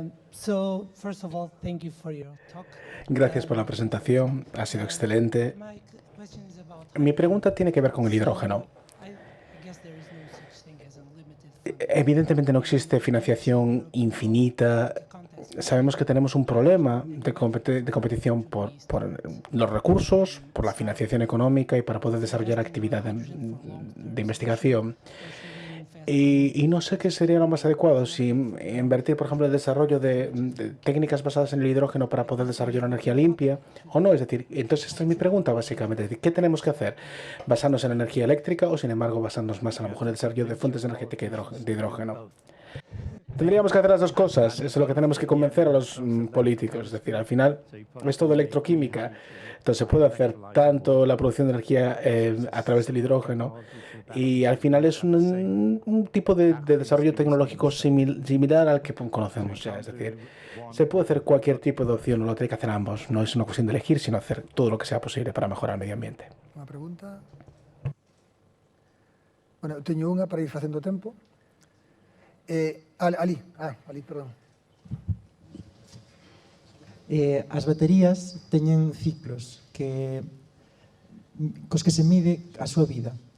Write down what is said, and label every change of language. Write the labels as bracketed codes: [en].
[en] So, first of all, thank you for your talk. [es] Gracias por la presentación, ha sido excelente. [en] My question is about, [es] Mi pregunta tiene que ver con el hidrógeno. [en] I guess there is no such thing as unlimited [es] Evidentemente no existe financiación infinita. Sabemos que tenemos un problema de competición por los recursos, por la financiación económica y para poder desarrollar actividad de investigación. Y no sé qué sería lo más adecuado, si invertir, por ejemplo, en el desarrollo de técnicas basadas en el hidrógeno para poder desarrollar energía limpia o no. Es decir, entonces esta es mi pregunta básicamente. Es decir, ¿qué tenemos que hacer? ¿Basarnos en energía eléctrica o, sin embargo, basarnos más a lo mejor en el desarrollo de fuentes energéticas de hidrógeno? Tendríamos que hacer las dos cosas. Eso es lo que tenemos que convencer a los políticos. Es decir, al final es todo electroquímica. Entonces se puede hacer tanto la producción de energía a través del hidrógeno, y al final es un tipo de desarrollo tecnológico similar al que conocemos ya. Es decir, se puede hacer cualquier tipo de opción, no lo tiene que hacer ambos. No es una cuestión de elegir, sino hacer todo lo que sea posible para mejorar el medio ambiente. [gl] Unha pregunta. Bueno, teño unha para ir facendo tempo. Ali, perdón. As baterías teñen ciclos cos que se mide a súa vida.